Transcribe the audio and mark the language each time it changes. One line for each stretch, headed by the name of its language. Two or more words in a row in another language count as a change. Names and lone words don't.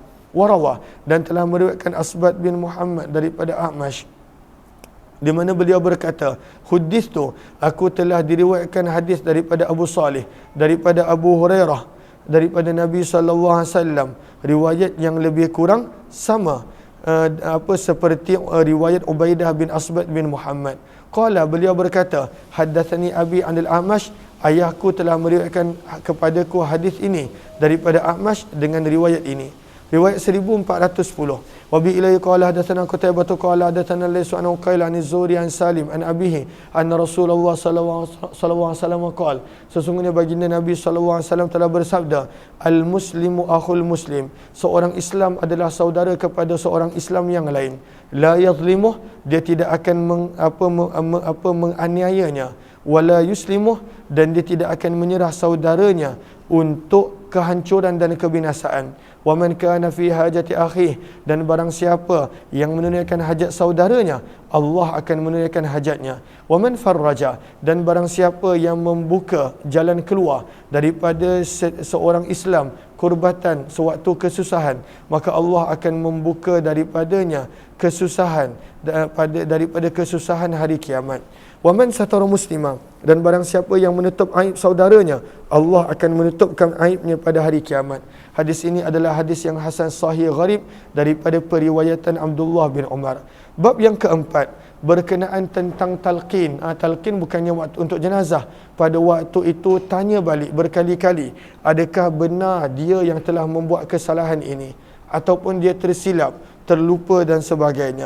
Malay: Warawah, dan telah meriwayatkan Asbad bin Muhammad daripada A'mash, di mana beliau berkata, hudithu, aku telah diriwayatkan hadis daripada Abu Salih, daripada Abu Hurairah, daripada Nabi
Arabic: صلى الله عليه وسلم,
Malay: riwayat yang lebih kurang sama seperti riwayat Ubaidah bin Asbad bin Muhammad. Qala, beliau berkata,
Arabic: حدثني أبي عن الأعمش,
Malay: ayahku telah meriwayatkan kepadaku hadis ini daripada A'mash dengan riwayat ini. Riwayat 1410.
Arabic: وبه إليه قال حدثنا قتيبة قال حدثنا ليث عن عقيل عن الزهري عن سالم عن أبيه أن رسول الله صلى الله عليه وسلم قال,
Malay: sesungguhnya baginda Nabi
Arabic: صلى الله عليه وسلم
Malay: telah bersabda,
Arabic: المسلم أخو المسلم,
Malay: seorang Islam adalah saudara kepada seorang Islam yang lain.
Arabic: لا يظلمه,
Malay: dia tidak akan menganiayanya,
Arabic: ولا يسلمه,
Malay: dan dia tidak akan menyerah saudaranya untuk kehancuran dan kebinasaan.
Arabic: ومن كان في حاجة أخيه,
Malay: dan barang siapa yang menunaikan hajat saudaranya, Allah akan menunaikan hajatnya.
Arabic: ومن فرج,
Malay: dan barang siapa yang membuka jalan keluar daripada seorang Islam kurbatan sewaktu kesusahan, maka Allah akan membuka daripadanya kesusahan daripada kesusahan hari kiamat.
Arabic: ومن ستر مسلما,
Malay: dan barang siapa yang menutup aib saudaranya, Allah akan menutupkan aibnya pada hari kiamat. Hadis ini adalah hadis yang
Arabic: حسن صحيح غريب
Malay: daripada periwayatan Abdullah bin Umar. Bab yang keempat berkenaan tentang talqin. Talqin bukannya waktu untuk jenazah. Pada waktu itu tanya balik berkali-kali, adakah benar dia yang telah membuat kesalahan ini, ataupun dia tersilap, terlupa dan sebagainya.